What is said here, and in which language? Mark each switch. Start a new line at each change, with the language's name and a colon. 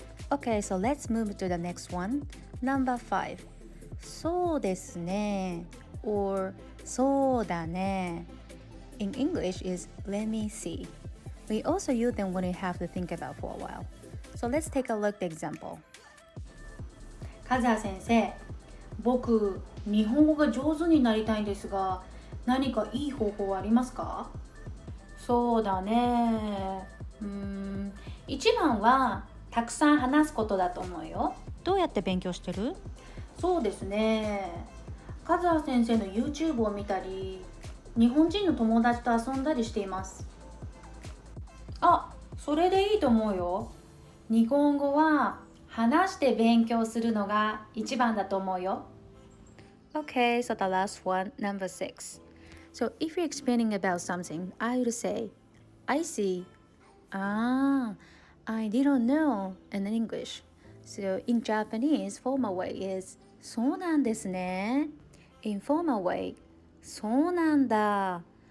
English: Okay, so let's move to the next one. Number 5.
Japanese: そうですね or そうだね.
English: In English is let me see. We also use them when we have to think about for a while. So let's take a look at the example.
Japanese: カズハ先生、僕、日本語が上手になりたいんですが、何かいい方法はありますか？そうだね。一番はたくさん話すことだと思うよ。どうやって勉強してる？そうですね。カズハ先生の YouTube を見たり、日本人の友達と遊んだりしています。あ、それでいいと思うよ。日本語は話して勉強するのが一番だと思うよ。
English: Okay, so the last one, number 6. So if you're explaining about something, I would say, I see. I didn't know in English. So in Japanese, formal way is
Japanese: そうなんですね。
English: Informal way,
Japanese: そうなんだ。